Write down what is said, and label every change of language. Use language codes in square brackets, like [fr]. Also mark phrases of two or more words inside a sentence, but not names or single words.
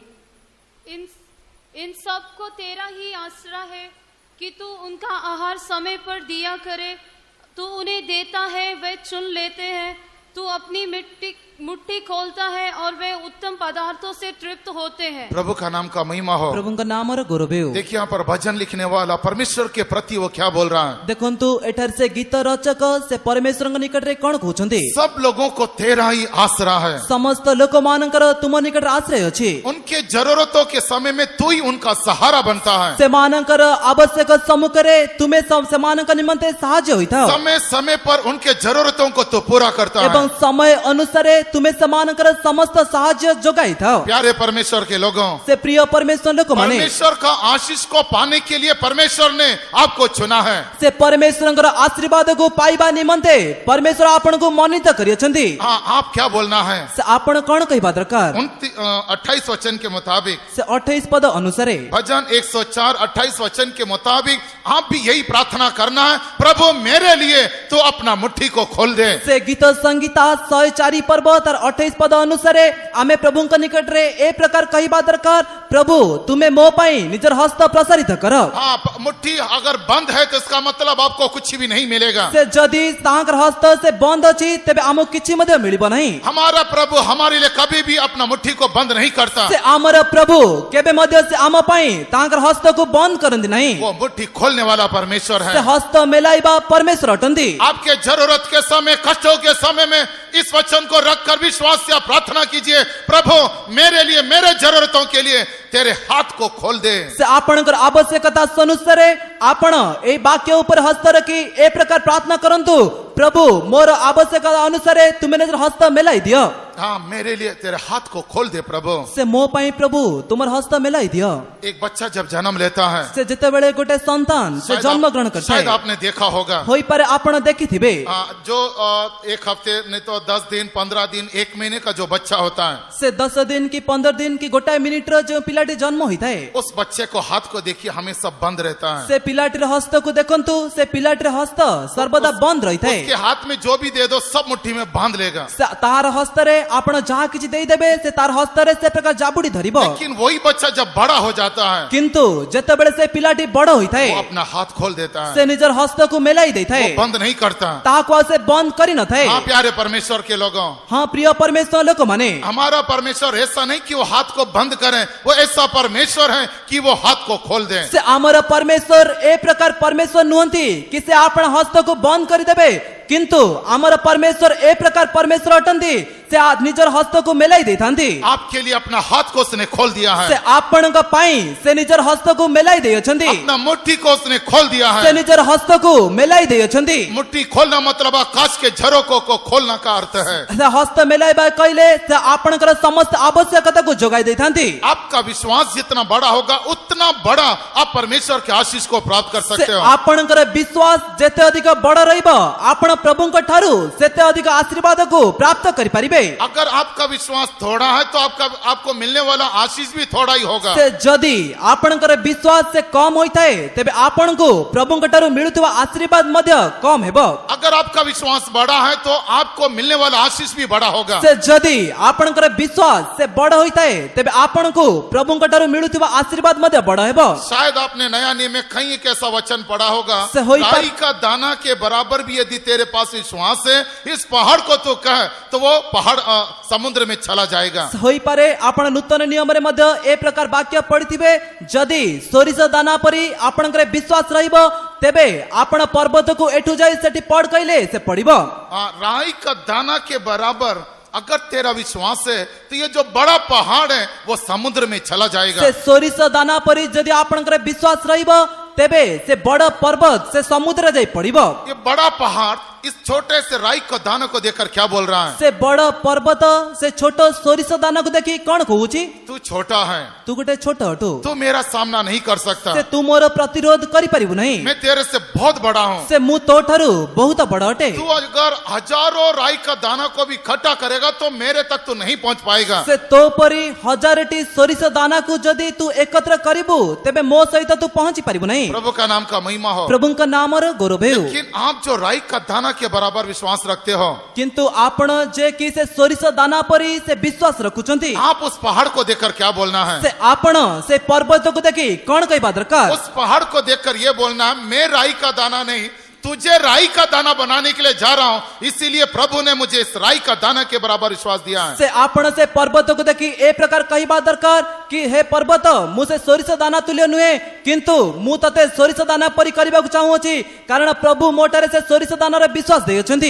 [hi] इन सब को तेरा ही आसरा है कि तू उनका आहार समय पर दिया करे। तू उन्हें देता है, वे चुन लेते हैं। तू अपनी मुट्ठी खोलता है और वे उत्तम पदार्थों से तृप्त होते हैं। प्रभु का नाम का महिमा हो। [or] ପ୍ରଭୁଙ୍କ ନାମର ଗୌରବ ହେଉ। [hi] देखिए यहाँ पर भजन लिखने वाला परमेश्वर के प्रति वो क्या बोल रहा है। [or] ଦେଖନ୍ତୁ ଏଠାରେ ସେ ଗୀତ ରଚକ ସେ ପରମେଶ୍ୱରଙ୍କ ନିକଟରେ କଣ କହୁଛନ୍ତି। [hi] सब लोगों को तेरा ही आसरा है। [or] ସମସ୍ତ ଲୋକମାନଙ୍କର ତୁମ ନିକଟରେ ଆଶ୍ରୟ ଅଛି। [hi] उनके जरूरतों के समय में तू ही उनका सहारा बनता है। [or] ସେମାନଙ୍କର ଆବଶ୍ୟକ ସମ୍ମୁଖରେ ତୁମେ ସେମାନଙ୍କ ନିମନ୍ତେ ସାହାଯ୍ୟ ହୋଇଥାଅ [hi] समय समय पर उनके जरूरतों को तो पूरा करता [or] ଏବଂ [hi] है। [or] ସମୟ ଅନୁସାରେ ତୁମେ ସେମାନଙ୍କର ସମସ୍ତ ସାହାଯ୍ୟ ଯୋଗାଇଥାଅ। [hi] प्यारे परमेश्वर के लोगों, [or] ସେ ପ୍ରିୟ ପରମେଶ୍ୱର ଲୋକମାନେ [hi] परमेश्वर का आशीष को पाने के लिए परमेश्वर ने आपको चुना है। [or] ସେ ପରମେଶ୍ୱରଙ୍କର ଆଶୀର୍ବାଦକୁ ପାଇବା ନିମନ୍ତେ ପରମେଶ୍ୱର ଆପଣଙ୍କୁ ମନୋନୀତ କରିଅଛନ୍ତି। [hi] हाँ, आप क्या बोलना है। [or] ସେ ଆପଣ କଣ କହିବା ଦରକାର। [hi] 28 वचन के मुताबिक, [or] ସେ 28 ପଦ ଅନୁସାରେ [hi] भजन 104 28 वचन के मुताबिक आप भी यही प्रार्थना करना है, प्रभु मेरे लिए तो अपना मुट्ठी को खोल दे। [or] ସେ ଗୀତ ସଂଗୀତା 104 ପର୍ବ ତାର 28 ପଦ ଅନୁସାରେ ଆମେ ପ୍ରଭୁଙ୍କ ନିକଟରେ ଏ ପ୍ରକାର କହିବା ଦରକାର, ପ୍ରଭୁ ତୁମେ ମୋ ପାଇଁ ନିଜର ହସ୍ତ ପ୍ରସାରିତ କର। [hi] हाँ, मुट्ठी अगर बंद है तो इसका मतलब आपको कुछ भी नहीं मिलेगा। [or] ସେ ଯଦି ତାଙ୍କର ହସ୍ତ ସେ ବନ୍ଦ ଅଛି ତେବେ ଆମକୁ କିଛି ମଧ୍ୟ ମିଳିବ ନାହିଁ। [hi] हमारा प्रभु हमारे लिए कभी भी अपना मुट्ठी को बंद नहीं करता। [or] ସେ ଆମର ପ୍ରଭୁ କେବେ ମଧ୍ୟ ସେ ଆମ ପାଇଁ ତାଙ୍କର ହସ୍ତକୁ ବନ୍ଦ କରନ୍ତି ନାହିଁ। [hi] वो मुट्ठी खोलने वाला परमेश्वर [or] ସେ [hi] है। [or] ହସ୍ତ ମେଲାଇବା ପରମେଶ୍ୱର ଅଟନ୍ତି। [hi] आपके जरूरत के समय, कष्टों के समय में इस वचन को रखकर विश्वास से आप प्रार्थना कीजिए, प्रभु मेरे लिए, मेरे जरूरतों के लिए तेरे हाथ को खोल दे। [or] ସେ ଆପଣଙ୍କର ଆବଶ୍ୟକତା ଅନୁସାରେ ଆପଣ ଏଇ ବାକ୍ୟ ଉପରେ ହସ୍ତ ରଖି ଏ ପ୍ରକାର ପ୍ରାର୍ଥନା କରନ୍ତୁ, ପ୍ରଭୁ ମୋର ଆବଶ୍ୟକତା ଅନୁସାରେ ତୁମେ ନିଜର ହସ୍ତ ମେଲାଇ ଦିଅ। [hi] हाँ, मेरे लिए तेरे हाथ को खोल दे प्रभु। [or] ସେ ମୋ ପାଇଁ ପ୍ରଭୁ ତୁମର ହସ୍ତ ମେଲାଇ ଦିଅ। [hi] एक बच्चा जब जन्म लेता है, [or] ସେ ଯେତେବେଳେ ଗୋଟେ ସନ୍ତାନ ସେ ଜନ୍ମ ଗ୍ରହଣ କରିଥାଏ, [hi] शायद आपने देखा होगा, [or] ହୋଇପାରେ ଆପଣ ଦେଖିଥିବେ, [hi] जो एक हफ्ते नहीं तो 10 दिन 15 दिन 1 महीने का जो बच्चा होता है, [or] ସେ 10 ଦିନ କି 15 ଦିନ କି ଗୋଟାଏ ମିନିଟର ଯେଉଁ ପିଲାଟି ଜନ୍ମ ହୋଇଥାଏ, [hi] उस बच्चे को हाथ को देखिए हमेशा बंद रहता है। [or] ସେ ପିଲାଟିର ହସ୍ତକୁ ଦେଖନ୍ତୁ, ସେ ପିଲାଟିର ହସ୍ତ ସର୍ବଦା ବନ୍ଦ ରହିଥାଏ। [hi] उसके हाथ में जो भी दे दो सब मुट्ठी में बांध लेगा। [or] ତାହାର ହସ୍ତରେ ଆପଣ ଯାହା କିଛି ଦେଇଦେବେ ସେ ତାର ହସ୍ତରେ ସେ ପ୍ରକାର ଜାବୁଡି ଧରିବ। [hi] लेकिन वही बच्चा जब बड़ा हो जाता है, [or] କିନ୍ତୁ ଯେତେବେଳେ ସେ ପିଲାଟି ବଡ ହୋଇଥାଏ [hi] वो अपना हाथ खोल देता [or] ସେ [hi] है, [or] ନିଜର ହସ୍ତକୁ ମେଲାଇ ଦେଇଥାଏ, [hi] वो बंद नहीं करता। [or] ତାହାକୁ ଆଉ ସେ ବନ୍ଦ କରିନଥାଏ। [hi] हाँ, प्यारे परमेश्वर के लोगों, [or] ହଁ ପ୍ରିୟ ପରମେଶ୍ୱର ଲୋକମାନେ, [hi] हमारा परमेश्वर ऐसा नहीं कि वो हाथ को बंद करे, वो ऐसा परमेश्वर है कि वो हाथ को खोल दे। [or] ସେ ଆମର ପରମେଶ୍ୱର ଏ ପ୍ରକାର ପରମେଶ୍ୱର ନୁହନ୍ତି କି ସେ ଆପଣ ହସ୍ତକୁ ବନ୍ଦ କରିଦେବେ, କିନ୍ତୁ ଆମର ପରମେଶ୍ୱର ଏ ପ୍ରକାର ପରମେଶ୍ୱର ଅଟନ୍ତି, ସେ ନିଜର ହସ୍ତକୁ ମେଲାଇ ଦେଇଥାନ୍ତି। [hi] आपके लिए अपना हाथ को उसने खोल दिया [or] ସେ [hi] है, [or] ଆପଣଙ୍କ ପାଇଁ ସେ ନିଜର ହସ୍ତକୁ ମେଲାଇ ଦେଇଅଛନ୍ତି। [hi] अपना मुट्ठी को उसने खोल दिया [or] ସେ [hi] है। [or] ନିଜର ହସ୍ତକୁ ମେଲାଇ ଦେଇଅଛନ୍ତି। [hi] मुट्ठी खोलना मतलब आकाश के झरोकों को खोलना का अर्थ है। [or] ସେ ହସ୍ତ ମେଲାଇବା କହିଲେ ସେ ଆପଣଙ୍କର ସମସ୍ତ ଆବଶ୍ୟକତାକୁ ଯୋଗାଇ ଦେଇଥାନ୍ତି। [hi] आपका विश्वास जितना बड़ा होगा उतना बड़ा आप परमेश्वर के आशीष को प्राप्त कर [or] ସେ [hi] सकते हो। [or] ଆପଣଙ୍କର ବିଶ୍ୱାସ ଯେତେ ଅଧିକ ବଡ ରହିବ ଆପଣ ପ୍ରଭୁଙ୍କ ଠାରୁ ସେତେ ଅଧିକ ଆଶୀର୍ବାଦକୁ ପ୍ରାପ୍ତ କରିପାରିବେ। [hi] अगर आपका विश्वास थोड़ा है तो आपको मिलने वाला आशीष भी थोड़ा ही होगा। [or] ସେ ଯଦି ଆପଣଙ୍କର ବିଶ୍ୱାସ ସେ କମ ହୋଇଥାଏ ତେବେ ଆପଣଙ୍କୁ ପ୍ରଭୁଙ୍କ ଠାରୁ ମିଳୁଥିବା ଆଶୀର୍ବାଦ ମଧ୍ୟ କମ ହେବ। [hi] अगर आपका विश्वास बड़ा है तो आपको मिलने वाला आशीष भी बड़ा होगा। [or] ସେ ଯଦି ଆପଣଙ୍କର ବିଶ୍ୱାସ ସେ ବଡ ହୋଇଥାଏ ତେବେ ଆପଣଙ୍କୁ ପ୍ରଭୁଙ୍କ ଠାରୁ ମିଳୁଥିବା ଆଶୀର୍ବାଦ ମଧ୍ୟ ବଡ ହେବ। [hi] शायद आपने नया नियम में कहीं एक ऐसा वचन पढ़ा होगा, [or] ସେ ହୋଇ ପର-- [hi] राई का दाना के बराबर भी यदि तेरे पास विश्वास है, इस पहाड़ को तो कह तो वो पहाड़ समुद्र में चला जाएगा। [or] ହୋଇପାରେ ଆପଣ ନୂତନ ନିୟମରେ ମଧ୍ୟ ଏ ପ୍ରକାର ବାକ୍ୟ ପଢିଥିବେ, ଯଦି ସୋରିଷ ଦାନା ପରି ଆପଣଙ୍କର ବିଶ୍ୱାସ ରହିବ ତେବେ ଆପଣ ପର୍ବତକୁ ଏଠୁ ଯାଇ ସେଠି ପଡ କହିଲେ ସେ ପଡିବ। [hi] राई का दाना के बराबर अगर तेरा विश्वास है तो ये जो बड़ा पहाड़ है वो समुद्र में चला जाएगा। [or] ସେ ସୋରିଷ ଦାନା ପରି ଯଦି ଆପଣଙ୍କର ବିଶ୍ୱାସ ରହିବ ତେବେ ସେ ବଡ ପର୍ବତ ସେ ସମୁଦ୍ରରେ ଯାଇ ପଡିବ। [hi] ये बड़ा पहाड़ इस छोटे से राई का दाना को देखकर क्या बोल रहा है? [or] ସେ ବଡ ପର୍ବତ ସେ ଛୋଟ ସୋରିଷ ଦାନାକୁ ଦେଖି କଣ କହୁଛି, [hi] तू छोटा है, [or] ତୁ ଗୋଟେ ଛୋଟ ଅଟୁ, [hi] तू मेरा सामना नहीं कर सकता, [or] ସେ ତୁ ମୋର ପ୍ରତିରୋଧ କରିପାରିବୁ ନାହିଁ, [hi] मैं तेरे से बहुत बड़ा हूँ। [or] ସେ ମୁଁ ତୋ ଠାରୁ ବହୁତ ବଡ ଅଟେ। [hi] तू अगर हजारों राई का दाना को भी इकट्ठा करेगा तो मेरे तक तू नहीं पहुंच पाएगा। [or] ସେ ତୋ ପରି ହଜାରଟି ସୋରିଷ ଦାନାକୁ ଯଦି ତୁ एकत्र କରିବୁ ତେବେ ମୋ ସହିତ ତୁ ପହଞ୍ଚି ପାରିବୁ ନାହିଁ। [hi] प्रभु का नाम का महिमा हो। [or] ପ୍ରଭୁଙ୍କ ନାମର ଗୌରବ ହେଉ। [hi] लेकिन आप जो राई का दाना के बराबर विश्वास रखते हो, [or] କିନ୍ତୁ ଆପଣ ଯେ କି ସେ ସୋରିଷ ଦାନା ପରି ସେ ବିଶ୍ୱାସ ରଖୁଛନ୍ତି, [hi] आप उस पहाड़ को देखकर क्या बोलना है? [or] ସେ ଆପଣ ସେ ପର୍ବତକୁ ଦେଖି କଣ କହିବା ଦରକାର? [hi] उस पहाड़ को देखकर ये बोलना है, मैं राई का दाना नहीं तुझे राई का दाना बनाने के लिए जा रहा हूं, इसीलिए प्रभु ने मुझे इस राई का दाना के बराबर विश्वास दिया है। [or] ସେ ଆପଣ ସେ ପର୍ବତ କୁ ଦେଖି ଏ ପ୍ରକାର କହିବା ଦରକାର କି ହେ ପର୍ବତ ମୁଁ ସେ ସୋରିଷ ଦାନା ତୁଲ୍ୟ ନୁହେଁ, କିନ୍ତୁ ମୁଁ ତତେ ସୋରିଷ ଦାନା ପରି କରିବାକୁ ଚାହୁଁଛି, କାରଣ ପ୍ରଭୁ ମୋ ଠାରେ ସେ ସୋରିଷ ଦାନାର ବିଶ୍ୱାସ ଦେଉଛନ୍ତି।